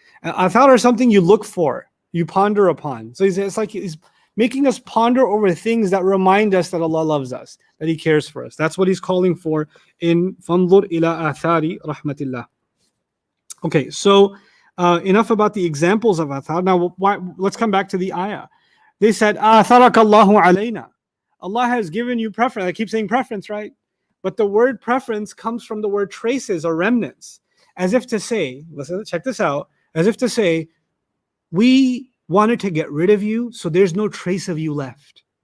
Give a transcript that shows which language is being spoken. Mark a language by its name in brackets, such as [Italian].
[English] And athar are something you look for, you ponder upon. So it's like he's making us ponder over things that remind us that Allah loves us, that He cares for us. That's what He's calling for in [Arabic] فَانْظُرْ إِلَىٰ آثَارِ رَحْمَةِ اللَّهِ. [English] Okay, so enough about the examples of athar. Now, let's come back to the ayah. They said, [Arabic] آثَرَكَ اللَّهُ عَلَيْنَا. [English] Allah has given you preference. I keep saying preference, right? But the word preference comes from the word traces or remnants. As if to say, listen, check this out. As if to say, we wanted to get rid of you, so there's no trace of you left.